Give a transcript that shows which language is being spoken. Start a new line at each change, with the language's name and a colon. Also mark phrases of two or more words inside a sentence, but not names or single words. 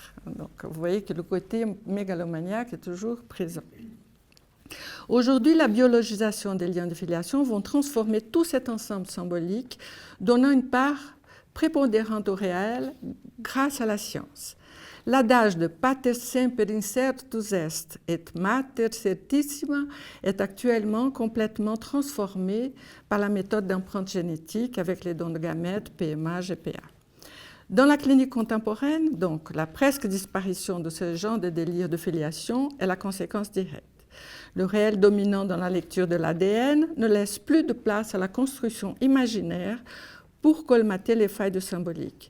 French: Donc, vous voyez que le côté mégalomaniaque est toujours présent. Aujourd'hui, la biologisation des liens de filiation vont transformer tout cet ensemble symbolique, donnant une part prépondérante au réel grâce à la science. L'adage de
Latin: pater semper incertus est et mater certissima est
French: actuellement complètement transformé par la méthode d'empreinte génétique avec les dons de gamètes, PMA, GPA. Dans la clinique contemporaine, donc, la presque disparition de ce genre de délire de filiation est la conséquence directe. Le réel dominant dans la lecture de l'ADN ne laisse plus de place à la construction imaginaire pour colmater les failles de symbolique.